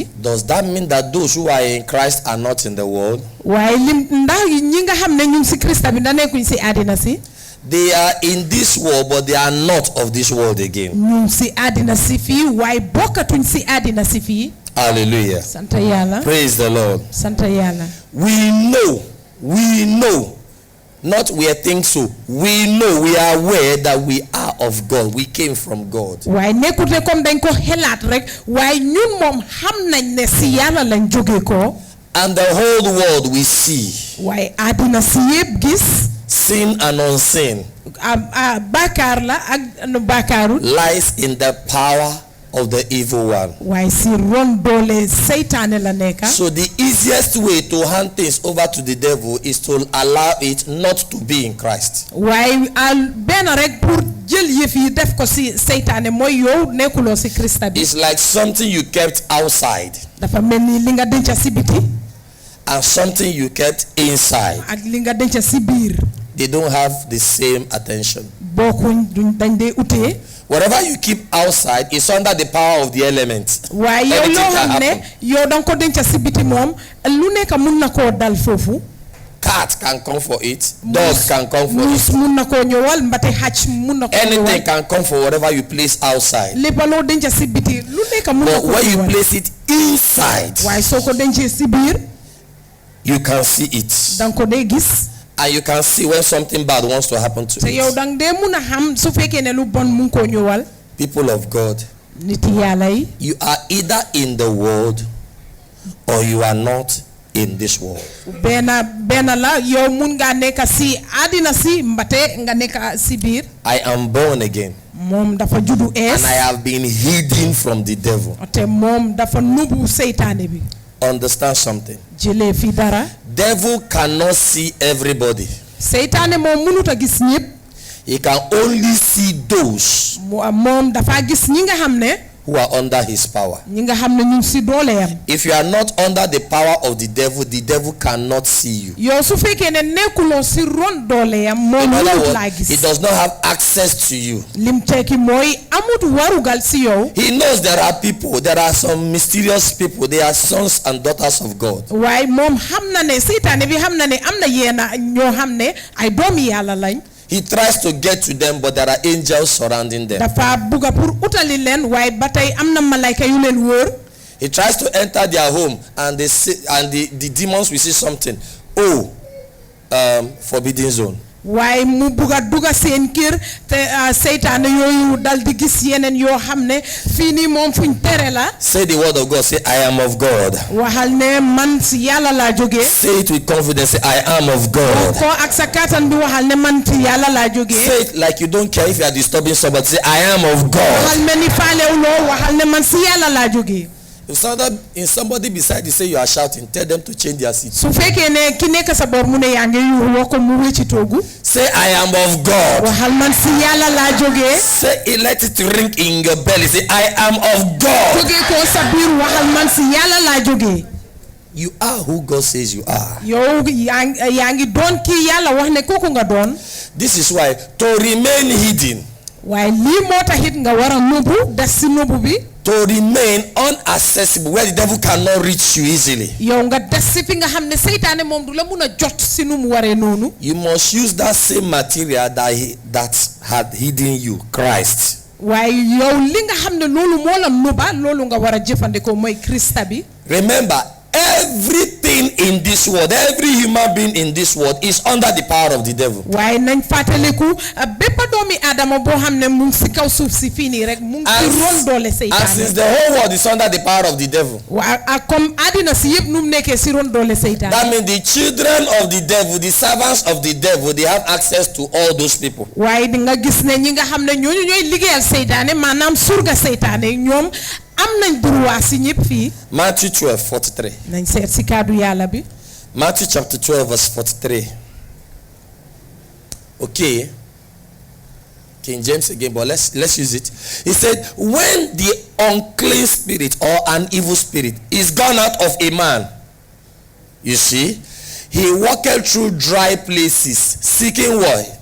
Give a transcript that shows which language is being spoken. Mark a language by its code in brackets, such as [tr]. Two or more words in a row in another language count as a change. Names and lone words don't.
[en] Does that mean that those who are in Christ are not in the world? [wo] waaye lim ndax ñi nga xam ne ñu ngi si Krista bi ndax nekkuñ si àddina si. [en] They are in this world but they are not of this world again. [wo] ñu ngi si àddina si fii waaye bokkatuñ si àddina si fii. [en] Hallelujah. [wo] sant Yàlla. [en] Praise the Lord. [wo] sant Yàlla. [en] We know. Not we think so. We know, we are aware that we are of God. We came from God. [wo] waaye nekkut ne comme dañ ko xelaat rek waaye ñun moom xam nañ ne si Yàlla lañ jóge ko. [en] And the whole world we see. [wo] waaye àddina si yépp gis. [en] Sin and unseen. [wo] Bàkkaar la ak bàkkaaru. [en] Lies in the power of the evil one. [wo] waaye si ron doole seytaane la nekk. [en] So the easiest way to hand things over to the devil is to allow it not to be in Christ. [wo] waaye benn rek pour jël yëf yi def ko si seytaane mooy yow nekkuloo si Krista bi. [en] It's like something you kept outside. [wo] dafa mel ni li nga denca si biti. [en] And something you kept inside. [wo] ak li nga denca si biir. [en] They don't have the same attention. [wo] bokkuñ dañ dee utee. [en] Whatever you keep outside is under the power of the elements. [wo] waaye yow loo xam ne yow danga ko denca si biti moom lu nekk mun na koo dal foofu. [en] Cat can come for it. Dog can come for it. [wo] mun na koo ñëwal mbate xaj mun na koo ñëwal. [en] Anything can come for whatever you place outside. [wo] lépp loo denca si biti lu nekk mun na [en] But [wo] koo [en] when you [wo] ñëwal. [en] place it inside, [wo] waaye soo ko dencee si biir [en] you can see it. [wo] danga ko dee gis [en] And you can see when something bad wants to happen to [wo] te yow [en] it. [wo] dang dee mun a xam su fekkee ne lu bon mu ngi koo ñëwal [en] People of God, [wo] nit yàlla yi [en] you are either in the world or you are not in this world. [wo] benn la yow mun ngaa nekk si àddina si mbate nga nekk si biir [en] I am born again [wo] moom dafa juddu ees [en] and I have been hidden from the devil. [wo] te moom dafa nubu seytaane bi [en] Understand something. [wo] jëlee fi dara [en] Devil cannot see everybody. [wo] seytaane moom mënut a gis ñëpp [en] He can only see those [wo] moom dafa gis ñi nga xam ne [en] who are under his power. [wo] ñi nga xam ne ñu ngi si dooleeyam [en] If you are not under the power of the devil cannot see you. [wo] yow su fekkee ne nekkuloo si ron dooleeyam moom [en] In other [wo] mënut laa [en] words, he [wo] gis [en] does not have access to you. [wo] lim tekki mooy amut warugal si yow [en] He knows there are people, there are some mysterious people, they are sons and daughters of God. [wo] waaye moom xam na ne seytaane bi xam na ne am na yeena ñoo xam ne ay doomi yàlla lañ [en] He tries to get to them, but there are angels surrounding them. [wo] dafa bugga pour utali leen waaye ba tey am na malayka yu leen wóor [en] He tries to enter their home, and they see, and the demons will see something. Oh, forbidden zone. [wo] waaye mu bugga dugga seen kër te seytaane yooyu dal di gis yeneen yoo xam ne fii nii moom fuñ tere la [en] Say the word of God. Say, I am of God. [wo] waxal ne man si yàlla laa jógee [en] Say it with confidence. Say, I am of God. [wo] ko ak sa kàttan bi waxal ne man si yàlla laa jógee [en] Say it like you don't care if you are disturbing somebody. Say, I am of God. [wo] waxal mel ni faalewuloo waxal ne man si yàlla laa jógee [en] If somebody beside you say you are shouting, tell them to change their seat. [wo] su fekkee ne ki nekk sa bor mu ne yaa ngi yuuxu wax ko mu wécci toogu [en] Say, I am of God. [wo] waxal man si yàlla laa jógee [en] Say it, let it ring in your belly. Say, I am of God. [wo] jógee ko sa biir waxal man si yàlla laa jógee [en] You are who God says you are. [wo] yow yaa ngi doon kii yàlla wax ne kooku nga doon [en] This is why to remain hidden, [wo] waaye lii moo taxit nga war a nubu des si nubu bi [en] to remain unaccessible, where the devil cannot reach you easily. [wo] yow nga des si fi nga xam ne seytaane moom du la mun a jot si nu mu waree noonu [en] You must use that same material that had hidden you, Christ. [wo] waaye yow li nga xam ne loolu moo la nuba loolu nga war a jëfandikoo mooy Krista bi [en] Remember, everything in this world, every human being in this world is under the power of the devil. [wo] waaye nañ fàttaliku bépp doomi aadama boo xam ne mu ngi si kaw suuf si fii nii rek mu ngi ci ron doole [en] And since [wo] seytaane [en] the whole world is under the power of the devil, [wo] waa ak comme àddina si yëpp nu mu nekkee si ron doole seytaane [en] that means the children of the devil, the servants of the devil, they have access to all those people. [wo] waaye di nga gis ne ñi nga xam ne ñooñu ñooy liggéeyal seytaane maanaam surga seytaane ñoom am nañ droit si ñëpp fii [en] Matthew 12:43. [wo] nañ seet si kaddu yàlla bi [en] Matthew chapter 12 verse 43. Okay. King James again, but let's use it. He said, when the unclean spirit or an evil spirit is gone out of a man, you see, he walketh through dry places, seeking what?